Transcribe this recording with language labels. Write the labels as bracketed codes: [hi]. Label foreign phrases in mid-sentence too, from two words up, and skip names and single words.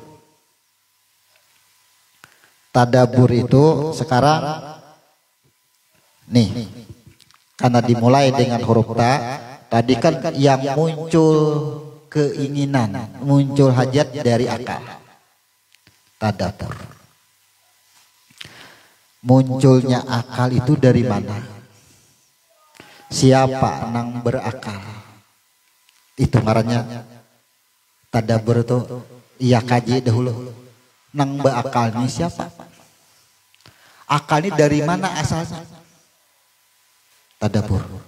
[id] Tadabur itu sekarang nih, karena dimulai dengan huruf ta, tadi kan yang muncul keinginan, muncul hajat dari akal. Tadabur. Munculnya akal itu dari mana? Siapa nang berakal? [bjn] Itu ngarannya tadabur itu. Iya kaji dahulu. Nang beakal ini siapa? [id] Akal ini dari mana asalnya? Tadabur.